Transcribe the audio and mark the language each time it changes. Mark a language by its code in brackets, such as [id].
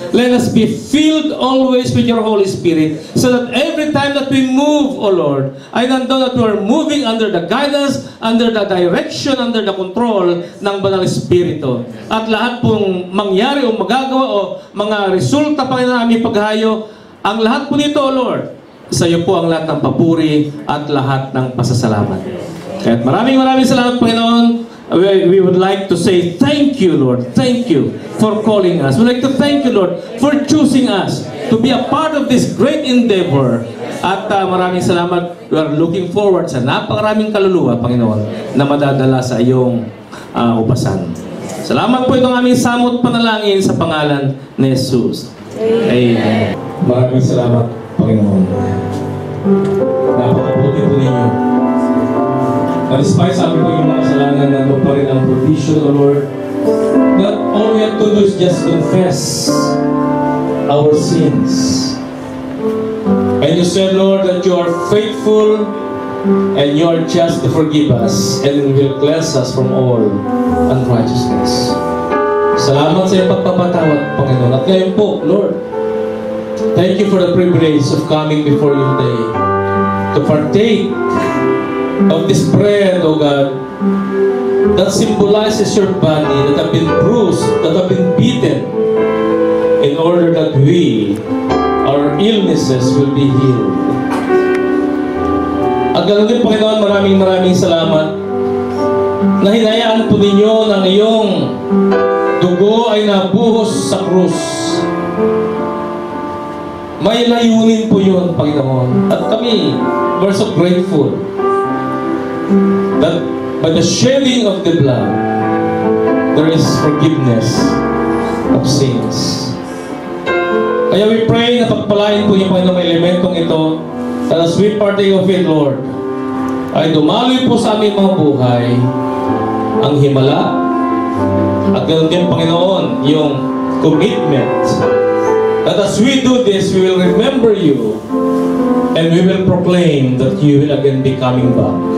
[en] Let us be filled always with your Holy Spirit so that every time that we move, O Lord, [tl] ay nandun [en] that we are moving under the guidance, under the direction, under the control [tl] ng Banal Espiritu. At lahat pong mangyari o magagawa o mga resulta pa na aming paghayo, ang lahat po nito, O Lord, sa iyo po ang lahat ng papuri at lahat ng pasasalamat. Kaya maraming salamat, Panginoon. [en] We would like to say thank you, Lord. Thank you for calling us. We'd like to thank you, Lord, for choosing us to be a part of this great endeavor. [tl] At maraming salamat. [en] We are looking forward [tl] sa napakaraming kaluluwa, Panginoon, na madadala sa iyong upasan. Salamat po itong aming samot panalangin sa pangalan ni Jesus. Amen. Maraming salamat, Panginoon. Napakabuti po ninyo. Na-despite sa amin po yung mga kasalanan na pa rin ang provision, O Lord. [en] That all we have to do is just confess our sins. And you said, Lord, that you are faithful and you are just to forgive us and you will cleanse us from all unrighteousness. [tl] Salamat sa iyong pagpapatawad, Panginoon. At ngayon po, [en] Lord, thank you for the privilege of coming before you today to partake of this bread, O God, that symbolizes your body that have been bruised, that have been beaten, in order that we, our illnesses, will be healed. [tl] At ganoon din, Panginoon, maraming salamat na hinayaan po ninyo ng iyong dugo ay nabuhos sa krus. May layunin po yun, Panginoon. At kami, [en] we're so grateful that by the shedding of the blood, there is forgiveness of sins. [tl] Kaya [en] we pray [tl] na pagpalain po niyo, Panginoon, may elementong ito, [en] that as we partake of it, [tl] Lord, ay dumaloy po sa aming mga buhay ang himala. At ganoon din, [en] Panginoon, yung commitment that as we do this, we will remember you and we will proclaim that you will again be coming back.